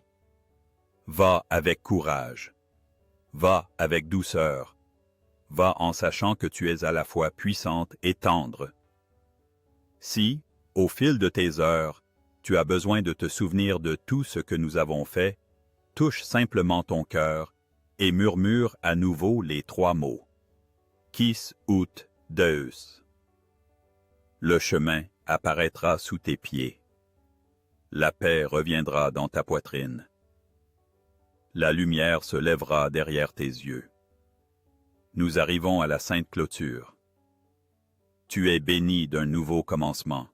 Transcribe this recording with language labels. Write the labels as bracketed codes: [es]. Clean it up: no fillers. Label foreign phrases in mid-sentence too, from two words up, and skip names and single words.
[fr] Va avec courage, va avec douceur, va en sachant que tu es à la fois puissante et tendre. Si, au fil de tes heures, tu as besoin de te souvenir de tout ce que nous avons fait, touche simplement ton cœur et murmure à nouveau les 3 mots. [la] Quis ut Deus. [fr] Le chemin apparaîtra sous tes pieds. La paix reviendra dans ta poitrine. La lumière se lèvera derrière tes yeux. Nous arrivons à la sainte clôture. Tu es béni d'un nouveau commencement.